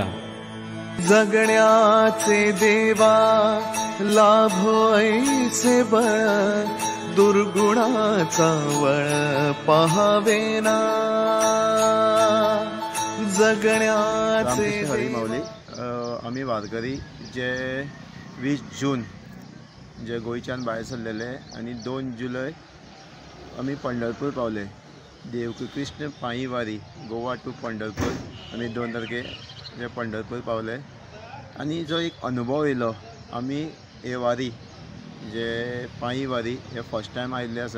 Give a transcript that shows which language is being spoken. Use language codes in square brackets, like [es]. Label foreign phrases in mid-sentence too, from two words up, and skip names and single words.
[mr] जगण्याचे देवा लाभो ऐसे बळ, दुर्गुणाचा वळ पहावेना। जगण्याचे [kok] हरी माऊली आम्ही वारकरी जे 20 जून जे गोंयच्यान भायर सरलेले आणि 2 जुलय आम्ही पंढरपूर पावले। देवकी कृष्ण पायी वारी गोवा टू पंढरपूर आम्ही 2 तारखे जे पंढरपूर पावले आणि जो एक अनुभव येयलो, आम्ही हे वारी जे पायी वारी हे [en] first time [kok] आयिल्ले आसा।